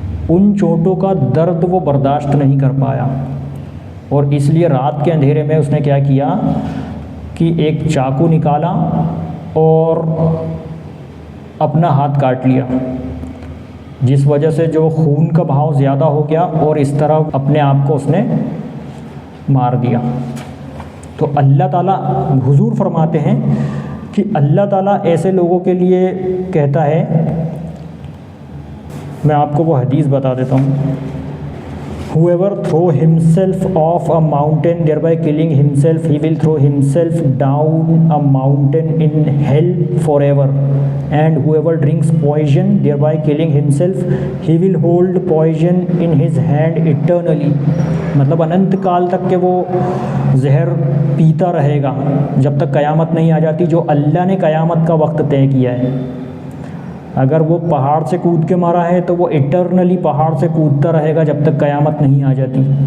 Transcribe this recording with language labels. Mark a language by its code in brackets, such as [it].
[hi] उन चोटों का दर्द वो बर्दाश्त नहीं कर पाया, और इसलिए रात के अंधेरे में उसने क्या किया कि एक चाकू निकाला और अपना हाथ काट लिया, जिस वजह से जो खून का बहाव ज़्यादा हो गया और इस तरह अपने आप को उसने मार दिया। तो अल्लाह ताला, हुजूर फरमाते हैं कि अल्लाह ताला ऐसे लोगों के लिए कहता है, मैं आपको वो हदीस बता देता हूँ। [en] whoever throw himself off a mountain thereby killing himself, he will throw himself down a mountain in hell forever, and whoever drinks poison thereby killing himself, he will hold poison in his hand eternally। [hi] मतलब अनंत काल तक के वो जहर पीता रहेगा जब तक क़यामत नहीं आ जाती, जो अल्लाह ने क़यामत का वक्त तय किया है। अगर वो पहाड़ से कूद के मारा है तो वो इटरनली पहाड़ से कूदता रहेगा जब तक क़यामत नहीं आ जाती।